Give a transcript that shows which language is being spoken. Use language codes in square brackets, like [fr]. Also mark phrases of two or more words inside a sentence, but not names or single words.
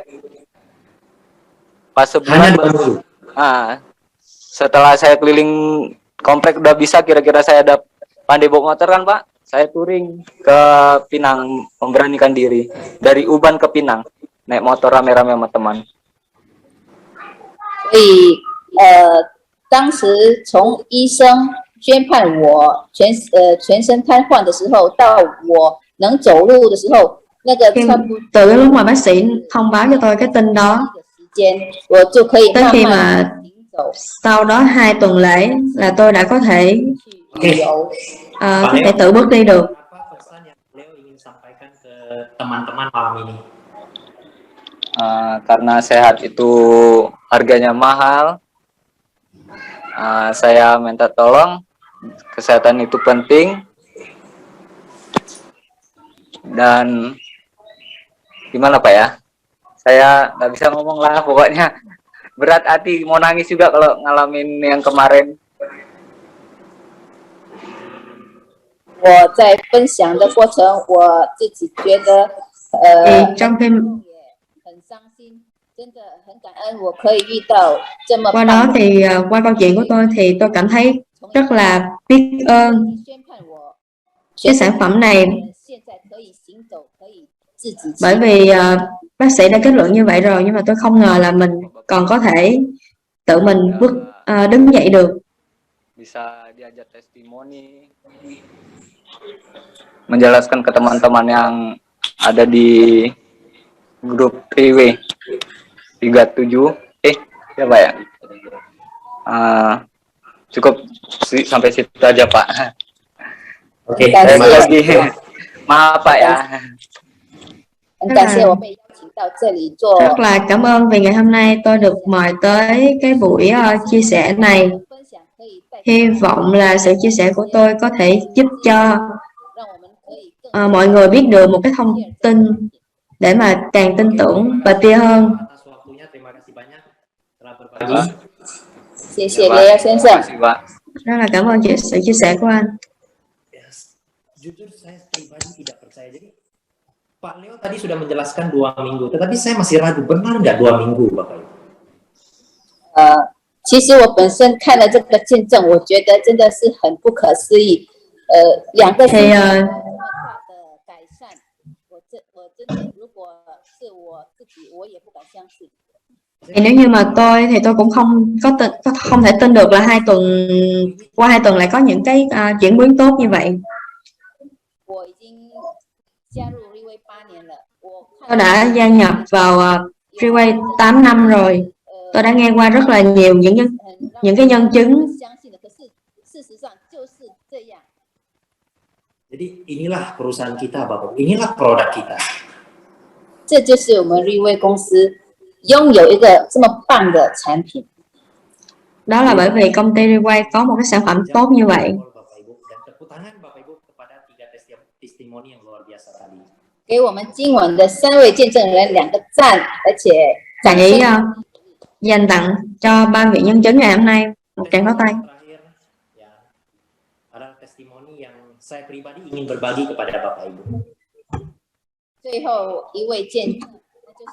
[id] Pas Hanya sebulan 2 minggu. setelah saya keliling komplek udah bisa, kira-kira saya ada pandai bawa motor kan Pak, saya touring ke Pinang, memberanikan diri dari Uban ke Pinang, naik motor rame-rame sama teman. [zh] 所以当时从医生宣判我全身瘫痪的时候，到我能走路的时候，那个 [vi] Khi [zh] 差不多 [vi] từ cái lúc mà bác sĩ thông báo cho tôi cái tin đó, [zh] 的时间，我就可以 [vi] tới [zh] 慢 [vi] khi [zh] 慢 [vi] mà [zh] 行走 [vi] sau đó 2 tuần lễ là tôi đã có thể [zh] 去旅游。 [vi] có thể tự bước đi được. [id] Apa pesan yang Leo ingin sampaikan ke teman-teman malam ini? Karena sehat itu harganya mahal, saya minta tolong, kesehatan itu penting, dan gimana Pak ya, saya nggak bisa ngomong lah, pokoknya berat hati, mau nangis juga kalau ngalamin yang kemarin. [zh] 我在分享的过程，我自己觉得 [vi] Thì trong khi [zh] 也很伤心，真的很感恩我可以遇到这么 [vi] qua [zh] 棒 [vi] đó [zh] 的 [vi] thì qua câu chuyện của tôi thì tôi cảm thấy rất là biết ơn [zh] 宣判我 [vi] cái sản phẩm này, [zh] 现在可以行走，可以自己骑 [vi] bởi vì bác sĩ đã kết luận như vậy rồi, nhưng mà tôi không ngờ là mình còn có thể tự mình đứng dậy được. [id] Bisa diajak testimoni, menjelaskan ke teman-teman yang ada di grup PW 37, siapa ya? Cukup sampai situ aja Pak. Oke, Terima terima Lagi, kasih. maaf Pak ya. [zh] 很感谢我被邀请到这里做 [vi] Rất là cảm ơn vì ngày hôm nay tôi được mời tới cái buổi chia sẻ này. [zh] 分享，可以带 [vi] Hy vọng là sự chia sẻ của tôi có thể giúp cho [zh] 让我们可以更 [vi] mọi người biết được một cái thông tin để mà càng tin tưởng và tia hơn. [id] Atas waktunya, terima kasih banyak telah berbagi. [zh] 谢谢雷亚先生 [id] Terima。kasih, Pak. [vi] Rất là cảm ơn sự chia sẻ của anh. [id] Jujur saya pribadi tidak percaya. Jadi Pak Leo tadi sudah menjelaskan 2 minggu, tetapi saya masih ragu, benar nggak 2 minggu Bapak Ibu? [zh] 其实我本身看了这个见证，我觉得真的是很不可思议。2个星 [vi] Thì [zh] 期那么大的改善，我真的如果是我自己，我也不敢相信。 [vi] thì nếu như mà tôi thì tôi cũng không thể tin được là qua 2 tuần lại có những cái chuyển biến tốt như vậy. [zh] 我已经加入立威8年了，我 [vi] Tôi đã gia nhập vào Freeway 8 năm rồi. Tôi đã nghe qua rất là nhiều những cái nhân chứng. [zh] 相信的，可是事实上就是这样。 [id] Jadi inilah perusahaan kita Bapak Ibu, inilah produk kita. [zh] 这就是我们立威公司拥有一个这么棒的产品。 [vi] Đó là bởi vì công ty Freeway có một cái sản phẩm tốt như vậy. [id] Bapak Ibu, dan tepuk tangan Bapak Ibu kepada 3 testimoni yang luar biasa tadi. [zh] 给我们今晚的3位见证人2个赞，而且掌 [vi] Hãy [zh] 声。 [vi] dành tặng cho 3 vị nhân chứng ngày hôm nay một tràng pháo tay. [id] Terakhir ya adalah testimoni yang saya pribadi ingin berbagi kepada Bapak Ibu. [zh] 最后一位见证，那就是